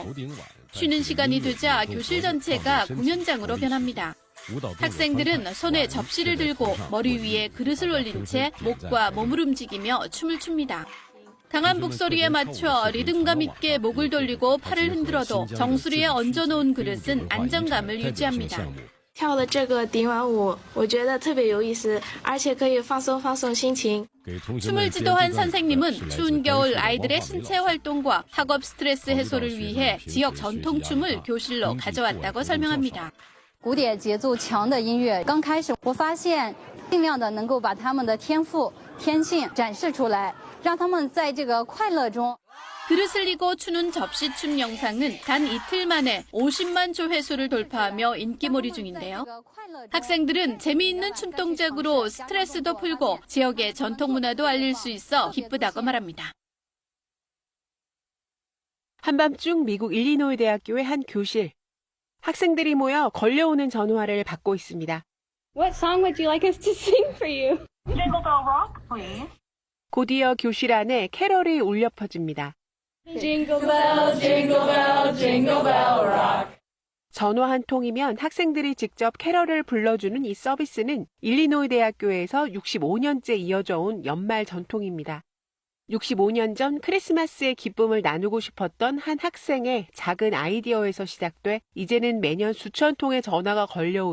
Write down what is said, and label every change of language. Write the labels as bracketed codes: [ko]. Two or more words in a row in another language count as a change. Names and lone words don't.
[ko] 쉬는 시간이 되자 교실 전체가 공연장으로 변합니다. 학생들은 손에 접시를 들고 머리 위에 그릇을 올린 채 목과 몸을 움직이며 춤을 춥니다. 강한 목소리에 맞춰 리듬감 있게 목을 돌리고 팔을 흔들어도 정수리에 얹어놓은 그릇은 안정감을 유지합니다. [zh] 跳的这个顶碗舞，我觉得特别有意思，而且可以放松心情。 [ko] 춤을 지도한 선생님은 추운 겨울 아이들의 신체 활동과 학업 스트레스 해소를 위해 지역 전통 춤을 교실로 가져왔다고 설명합니다. [zh] 古典节奏强的音乐，刚开始我发现尽量的能够把他们的天赋、天性展示出来，让他们在这个快乐中。 [ko] 그릇을 이고 추는 접시춤 영상은 단 이틀 만에 50만 조회수를 돌파하며 인기몰이 중인데요. 학생들은 재미있는 춤 동작으로 스트레스도 풀고 지역의 전통 문화도 알릴 수 있어 기쁘다고 말합니다. 한밤중 미국 일리노이 대학교의 한 교실. 학생들이 모여 걸려오는 전화를 받고 있습니다. [en] What song would you like us to sing for you? Jingle Bell Rock, please. [ko] 곧이어 교실 안에 캐럴이 울려 퍼집니다. [en] Jingle bell, jingle bell, jingle bell rock. [ko] 전화 한 통이면 학생들이 직접 캐럴을 불러주는 이 서비스는 일리노이 대학교에서 65년째 이어져 온 연말 전통입니다. 65년 전 크리스마스의 기쁨을 나누고 싶었던 한 학생의 작은 아이디어에서 시작돼 이제는 매년 수천 통의 전화가 걸려오는